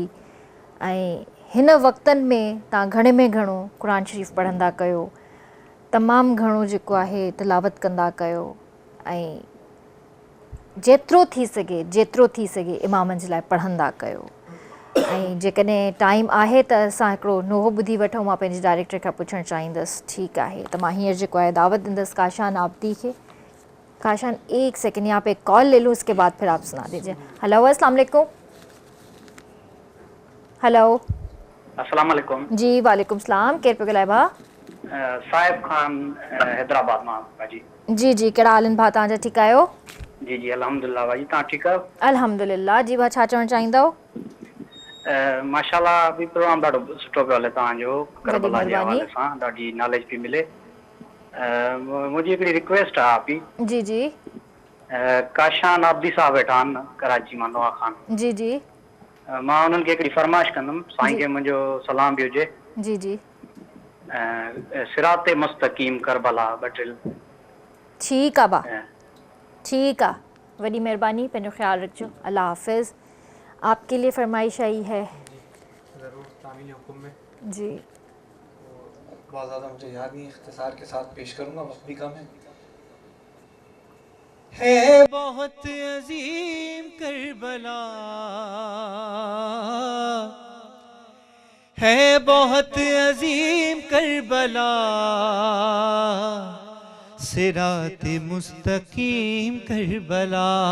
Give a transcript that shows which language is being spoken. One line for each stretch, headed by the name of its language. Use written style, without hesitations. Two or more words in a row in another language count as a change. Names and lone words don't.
Sindhi: ऐं हिन वक़्तनि में तव्हां घणे में घणो क़ुरान शरीफ़ पढ़ंदा कयो, तमामु घणो जेको आहे तिलावत कंदा कयो, ऐं जेतिरो थी सघे इमामनि जे लाइ पढ़ंदा कयो। ऐं जेकॾहिं टाइम आहे त असां हिकिड़ो नोहो ॿुधी वठूं। मां पंहिंजे डायरेक्टर खां पुछणु चाहींदसि। ठीकु आहे, त मां हींअर जेको आहे दावत ॾींदसि काशान आबदी खे।
Urdu: کاشان، 1 سیکنڈ یہاں پہ کال لے لوں، اس کے بعد پھر آپ سنا دیجیے.
Sindhi: हेलो, अस्सलाम वालेकुम। हेलो। अस्सलाम वालेकुम। जी वालेकुम सलाम, केर पे ॻाल्हाए भा? साहिब खान हैदराबाद मां भाजी। जी जी, कहिड़ा हाल आहिनि भा तव्हांजा, ठीकु आहियो? जी जी अल्हम्दुलिल्लाह भाजी, तव्हां ठीकु आहियो? अल्हम्दुलिल्लाह। जी भा, छा चवणु चाहींदव? माशाल्लाह बि प्रोग्राम ॾाढो सुठो पियो हले तव्हांजो, वॾी करबला जे महिरबानी। हवाले सां ॾाढी नॉलेज पई मिले। मुंहिंजी हिकिड़ी रिक्वेस्ट आहे पई। जी जी काशान आबदी साहब वेठा आहिनि कराची मां, नवा खान। जी जी मां उन्हनि खे हिकिड़ी फरमाइश कंदुमि, साईं जी। खे मुंहिंजो सलाम बि हुजे। जी जी
Urdu: صراط مستقیم کربلا بٹل.
Sindhi: ठीकु आहे भा,
Urdu: ٹھیک ہے,
Sindhi: वॾी मेहरबानी, पंहिंजो ख्याल रखिजो, अल्लाह हाफिज़।
Urdu: آپ کے لیے فرمائش آئی ہے. ضرور، تعمیل حکم میں जी بہت زیادہ مجھے یاد نہیں، اختصار کے ساتھ پیش کروں گا، وقت بھی کم ہے بہت عظیم کربلا، ہے بہت عظیم کربلا، صراط مستقیم کربلا,